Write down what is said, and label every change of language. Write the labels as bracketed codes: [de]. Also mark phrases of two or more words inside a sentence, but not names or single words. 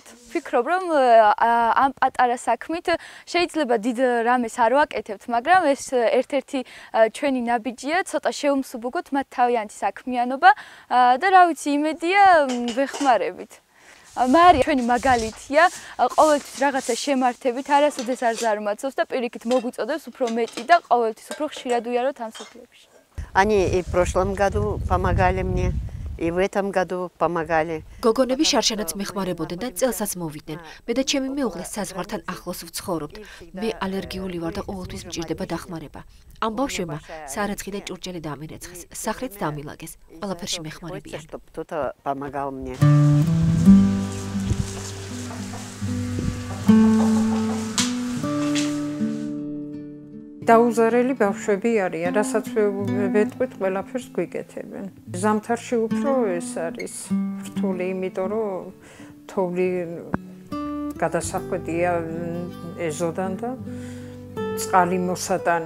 [ka] ვფიქრობ რომ ამ პატარა საქმით შეიძლება დიდ რამეს არ ვაკეთებთ, მაგრამ ეს ერთ-ერთი ჩვენი ნაბიჯია, ცოტა შევმსუბუქოთ მათ თავიანთი საქმიანობა და რა ვიცი იმედია ვეხმარებით. მარი ჩვენი მაგალითია, ყოველთვის რაღაცა შემართებით, არასოდეს არ ზარმაცობს და პირიქით მოგვიწოდებს უფრო მეტი და ყოველთვის უფრო ხშირად ვიაროთ ამ სოფლებში. [ru] Они и в прошлом году помогали мне, и в этом году помогали. [ka] გოგონები შარშანაც მეხმარებოდნენ და წელსაც მოვიდნენ. მე და ჩემი მეუღლე საზღვართან ახლოს ვცხოვრობთ. მე ალერგიული ვარ და ყოველთვის მჭირდება დახმარება. ამ ბავშვებმა სარაცხი და ჭურჭელი დამირეცხეს, სახლიც დამილაგეს. ყველაფერში მეხმარებიან. [ru] Кто-то помогал мне. [ka] დაუზარელი ბავშვები არიან, რასაც ვეტყვით, ყველაფერს გვიკეთებენ. ზამთარში უფრო ეს არის რთული, იმიტომ რომ თოვლი გადასახვედია ეზოდან და წყალი მოსატანი.